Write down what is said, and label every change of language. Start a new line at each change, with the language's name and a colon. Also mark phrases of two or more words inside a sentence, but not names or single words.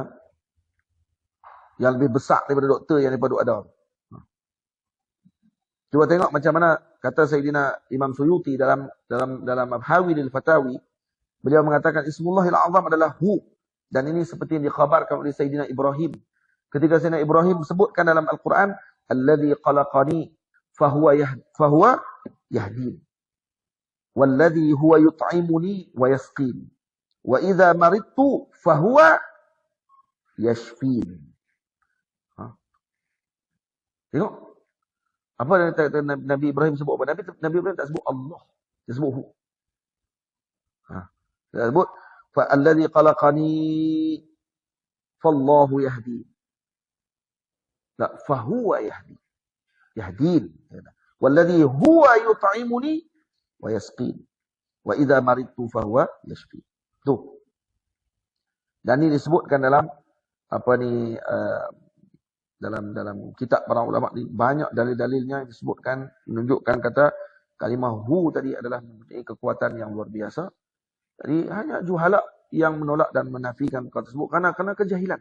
Malay: Yang lebih besar daripada doktor yang daripada ada. Cuba tengok macam mana kata Sayyidina Imam Suyuti dalam Hawilil Fatawi. Beliau mengatakan
Arabic: اسم الله الأعظم
Malay: adalah hu. Dan ini seperti yang dikhabarkan oleh Sayyidina Ibrahim. Ketika Sayyidina Ibrahim sebutkan dalam Al-Quran,
Arabic: الذي خلقني فهو يهدين. والذي هو يطعمني ويسقين. وإذا مرضت فهو يشفين.
Malay: Tengok. Apa yang Nabi Ibrahim sebut apa? Nabi Ibrahim tak sebut Allah. Dia sebut hu. Dia sebut
Arabic: فَالَّذِي قَلَقَنِي فَاللَّهُ يَهْدِي. لا, فَهُوَ يَهْدِي. يَهْدِينِ. وَالَّذِي هُوَ يُطْعِمُنِي وَيَسْقِينِ وَإِذَا مَرِضْتُ فَهُوَ يَشْفِينِ.
Malay: Tuh. Dan ini disebutkan dalam apa ni dalam kitab para ulama ni banyak dalil-dalilnya yang disebutkan menunjukkan kata kalimah hu tadi adalah mempunyai kekuatan yang luar biasa. Jadi hanya juhala yang menolak dan menafikan perkara tersebut kerana kejahilan.